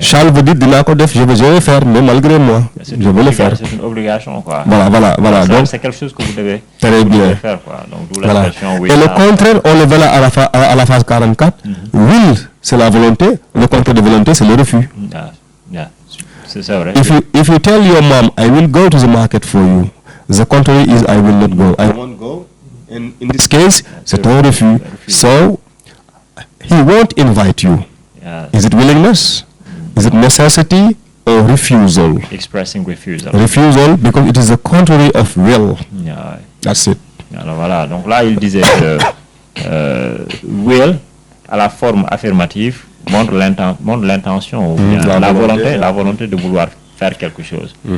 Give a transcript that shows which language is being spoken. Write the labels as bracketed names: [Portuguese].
[French] Shall veut dire [Wolof] dinaa ko def, [French] je vais faire, mais malgré moi, je vais le faire. C'est une obligation, quoi. Voilà. Donc, c'est quelque chose que vous devez faire, quoi. Donc, d'où voilà. l'expression will. Et le contraire, on le verra à la phase 44. Will, c'est la volonté. Le contraire de volonté, c'est le refus. [English] Yeah. [French] C'est vrai. [English] If you tell your mom, I will go to the market for you, the contrary is I will not go. I won't go. And in this case, [French] c'est un refus. [English] So, he won't invite you. Yeah. Is it willingness? Is it necessity or refusal? Expressing refusal. Refusal because it is the contrary of will. Yeah. That's it. [French] Alors voilà, donc là il disait que will à la forme affirmative montre l'intention ou bien la volonté de vouloir faire quelque chose.